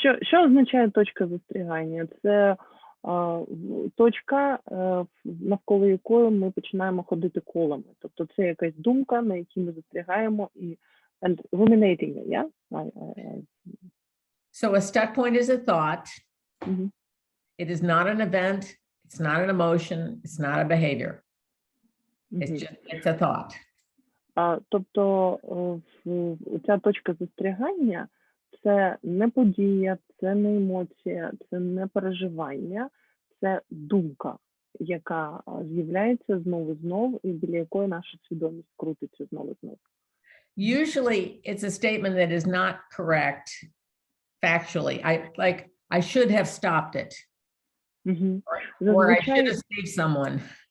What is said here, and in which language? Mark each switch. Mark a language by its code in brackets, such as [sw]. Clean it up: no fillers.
[uk] Що означає точка застрягання? Це точка, навколо якої ми починаємо ходити колами. Тобто це якась думка, на якій ми застрягаємо і [en] and ruminating, yeah? So a stuck point is a thought. It is not an event. It's not an emotion. It's not a behavior. It's a thought. [uk] Тобто ця точка застрягання – це не подія, це не емоція, це не переживання, це думка, яка з'являється знову і знову, і біля якої наша свідомість крутиться знову і знову. [en] Usually it's a statement that is not correct factually. I should have stopped it. Or I should have saved someone.